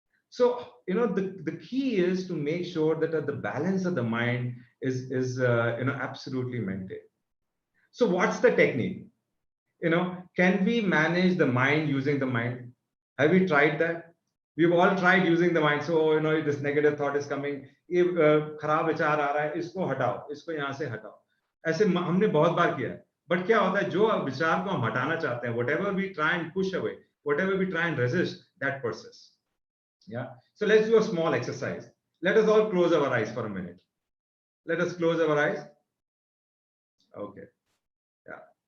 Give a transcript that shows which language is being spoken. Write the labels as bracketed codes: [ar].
[en] So, the key is to make sure that the balance of the mind is absolutely maintained. So what's the technique? Can we manage the mind using the mind? Have we tried that? We've all tried using the mind. So, this negative thought is coming. [hi] ये खराब विचार आ रहा है, इसको हटाओ, इसको यहाँ से हटाओ. ऐसे हमने बहुत बार किया है. [en] But [hi] क्या होता है, जो विचार को हम हटाना चाहते हैं, [en] whatever we try and push away, whatever we try and resist, that persists. Yeah. So let's do a small exercise. Let us all close our eyes for a minute. Let us close our eyes. Okay. Yeah.